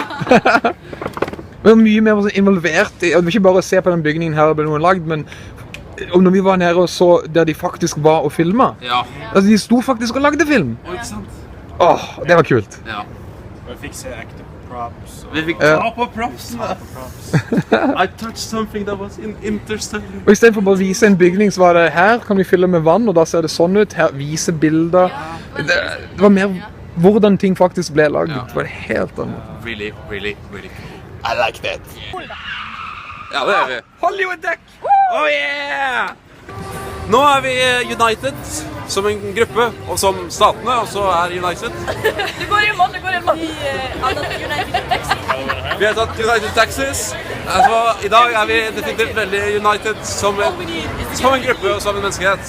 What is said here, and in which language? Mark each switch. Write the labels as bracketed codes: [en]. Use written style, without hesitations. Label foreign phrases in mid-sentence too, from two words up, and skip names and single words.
[no] Vi var mye mer involvert i, og det var ikke bare å se på den bygningen her ble noen lagd, men og når vi var nede og så der de faktisk var og filmet. Ja. Altså, de sto faktisk og lagde film. Og ikke sant? Åh, det var kult. Ja. Og vi fikk se ekte props. Vi fikk ta på propsene. [en] I touched something that was interstellar. [no] Og i stedet for bare å vise en bygning, så var det her kan vi fylle med vann, og da ser det sånn ut. Her vise bilder. Det var mer hvordan ting faktisk ble laget. Det var helt annet. [en] Really, really, really cool. I like that. [no] Ja, det er vi. [en] Hollywood deck! Oh yeah! [no] Nå er vi United som en gruppe, og som statene også er United. Det går i mål. Vi har tatt United Taxi. Vi har tatt United Taxis. Altså, i dag er vi definitivt veldig United som en gruppe og som en menneskehet.